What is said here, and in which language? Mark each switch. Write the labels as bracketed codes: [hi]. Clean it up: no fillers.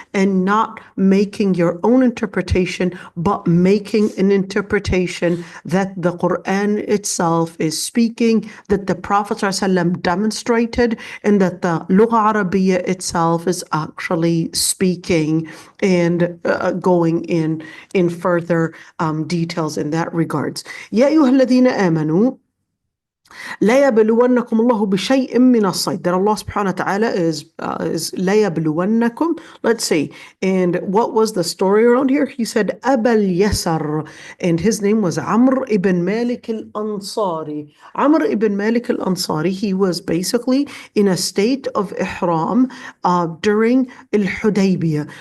[en] and not making your own interpretation, but making an interpretation that the Quran itself is speaking, that the Prophet ﷺ demonstrated, and that the Lugha Arabiya itself is actually speaking, and going in further details in that regards. [ar] يا أيها الذين آمنوا لا يبلونكم الله بشيء من الصيد. [en] That Allah subhanahu wa ta'ala is [ar] لا يبلونكم. [en] Let's see. And what was the story around here? He said أبا اليسر, and his name was Amr ibn Malik al-Ansari. Amr ibn Malik al-Ansari, he was basically in a state of ihram during al-Hudaybiyah.